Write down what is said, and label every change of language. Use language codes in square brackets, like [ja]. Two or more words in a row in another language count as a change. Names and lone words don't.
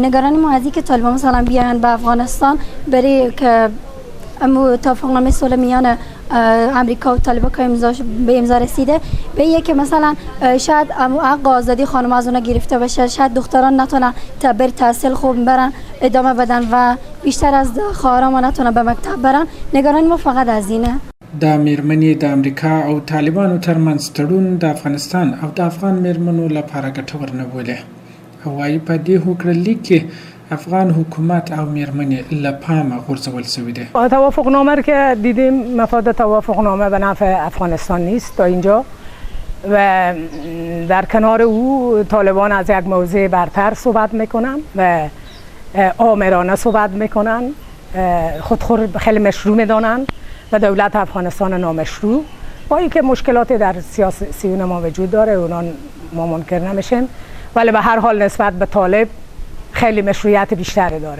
[fa] نگرانی ما از اینکه طالبان مثلا بیان به افغانستان برای که توافقنامه صلح میان امریکا و طالبان که به امضا رسیده، به اینکه مثلا شاید حق آزادی خانم از اونا گرفته بشه، شاید دختران نتونن بر تحصیل خوب برن ادامه بدن و بیشتر از خواهران ما نتونن به مکتب برن. نگرانی ما فقط از اینه. [ps] د میرمنې د امریکا او طالبانو ترمنځ تړون د افغانستان او د افغان میرمنو لپاره ګټور نه بولي او وايي په دې هوکړلیک کې افغان حکومت او میرمنې له پامه غورځول شوی دی. [fa] توافقنامه رو که دیدیم مفاد توافقنامه به نفع افغانستان نیست تا اینجا و در کنار او طالبان از یک موضع برتر صحبت میکنن و آمرانه صحبت میکنن، خودخور خیلی مشروع میدانن و دولت افغانستان نامشروع، با اینکه مشکلات در سیاسی ما وجود داره اونا ما منکر نمیشیم، ولی به هر حال نسبت به طالب خیلی مشروعیت بیشتری داره.